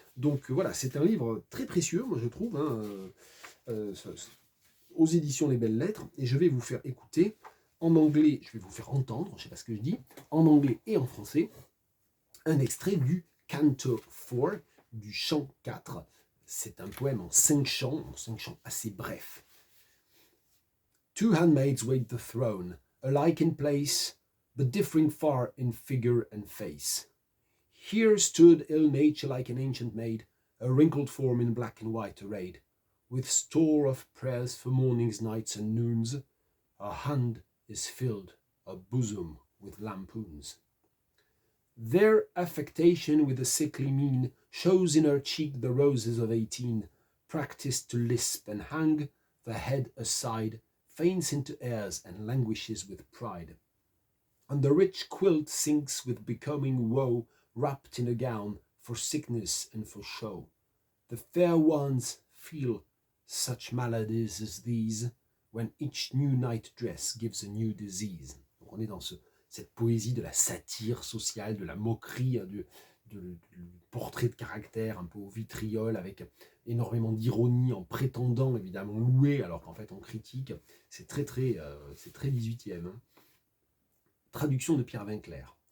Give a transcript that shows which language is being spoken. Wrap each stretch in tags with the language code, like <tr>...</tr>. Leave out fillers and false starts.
<fr>Donc voilà, c'est un livre très précieux, moi je trouve, hein, aux éditions Les Belles Lettres, et je vais vous faire écouter en anglais, je vais vous faire entendre, je ne sais pas ce que je dis, en anglais et en français, un extrait du Canto 4, du chant 4. C'est un poème en 5 chants assez brefs.</fr> <en>Two handmaids wait the throne, alike in place, but differing far in figure and face. Here stood ill nature like an ancient maid, a wrinkled form in black and white arrayed, with store of prayers for mornings, nights, and noons. Her hand is filled, her bosom with lampoons. Their affectation with a sickly mien shows in her cheek the roses of 18, practised to lisp and hang the head aside, faints into airs and languishes with pride. And the rich quilt sinks with becoming woe, wrapped in a gown for sickness and for show. The fair ones feel such maladies as these, when each new night dress gives a new disease.</en> <fr>Donc on est dans cette poésie de la satire sociale, de la moquerie, du portrait de caractère un peu au vitriol, avec énormément d'ironie, en prétendant évidemment louer, alors qu'en fait on critique. C'est très 18e. Hein. Traduction de Pierre Winkler.</fr>